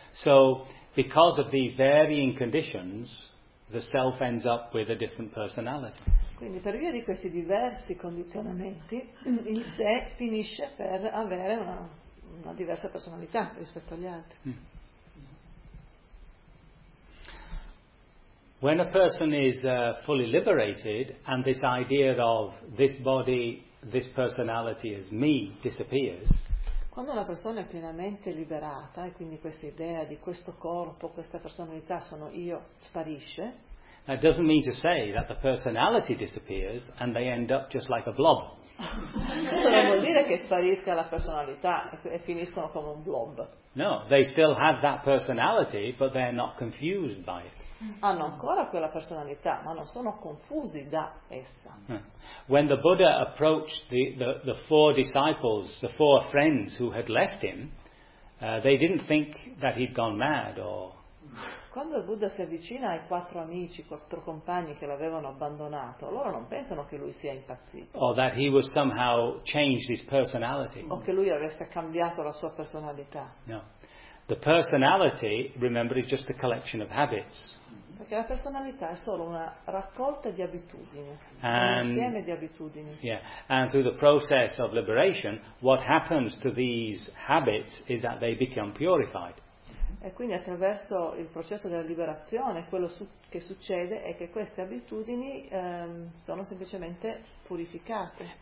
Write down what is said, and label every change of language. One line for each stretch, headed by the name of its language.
English: So, because of these varying conditions, the self ends up with a different personality.
Italian: Quindi per via di questi diversi condizionamenti il sé finisce per avere una diversa personalità rispetto agli altri.
English: When a person is fully liberated and this idea of this body, this personality as me disappears.
Italian: Quando una persona è pienamente liberata e quindi questa idea di questo corpo, questa personalità sono io sparisce.
English: That doesn't mean to say that the personality disappears and they end up just like a blob.
Italian: Questo non vuol dire che sparisca la personalità e finiscono come un blob.
English: No, they still have that personality, but they're not confused by it.
Italian: Hanno ancora quella personalità, ma non sono confusi da essa.
English: When the Buddha approached the four disciples, the four friends who had left him, they didn't think that he'd gone mad or...
Italian: Quando il Buddha si avvicina ai quattro amici, quattro compagni che l'avevano abbandonato, loro non pensano che lui sia impazzito.
English: Or that he was somehow changed his personality.
Italian: O che lui avesse cambiato la sua personalità.
English: No. The personality, remember, is just a collection of habits.
Italian: Perché la personalità è solo una raccolta di abitudini, un insieme di abitudini.
English: Yeah. And through the process of liberation, what happens to these habits is that they become purified.
Italian: E quindi attraverso il processo della liberazione, quello che succede è che queste abitudini sono semplicemente purificate.